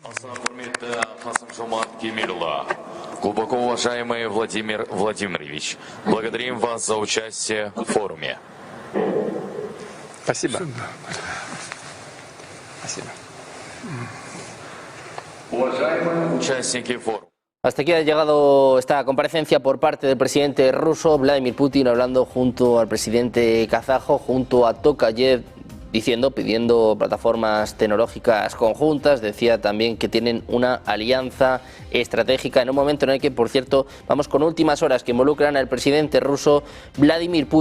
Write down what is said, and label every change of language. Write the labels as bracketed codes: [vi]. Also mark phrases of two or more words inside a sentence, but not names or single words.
[ru] Глубоко уважаемый Владимир Владимирович, благодарим вас за участие в форуме. Спасибо. Спасибо. Уважаемые участники форума. [es] Hasta aquí ha llegado esta comparecencia por parte del presidente ruso Vladimir Putin, hablando junto al presidente kazajo, junto a Tokayev, pidiendo plataformas tecnológicas conjuntas. Decía también que tienen una alianza estratégica en un momento en el que, por cierto, vamos con últimas horas que involucran al presidente ruso Vladimir Putin.